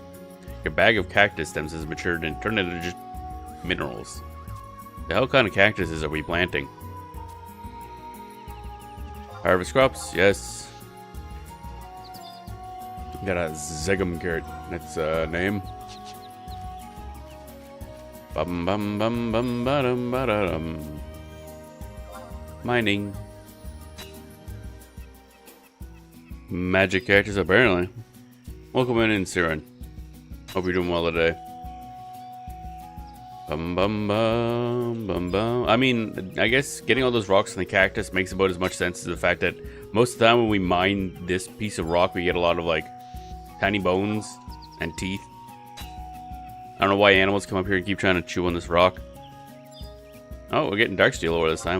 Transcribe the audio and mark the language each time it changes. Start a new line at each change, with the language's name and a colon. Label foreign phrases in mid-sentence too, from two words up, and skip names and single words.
English: Your bag of cactus stems has matured and turned into just minerals. The hell kind of cactuses are we planting? Harvest crops, yes. Got a Zegum carrot. That's a name. Bum bum bum bum ba-dum ba-da-dum. Mining. Magic cactus, apparently. Welcome in, Siren. Hope you're doing well today. Bum bum bum bum bum. I mean, I guess getting all those rocks in the cactus makes about as much sense as the fact that most of the time when we mine this piece of rock, we get a lot of like tiny bones and teeth. I don't know why animals come up here and keep trying to chew on this rock. Oh, we're getting dark steel ore this time.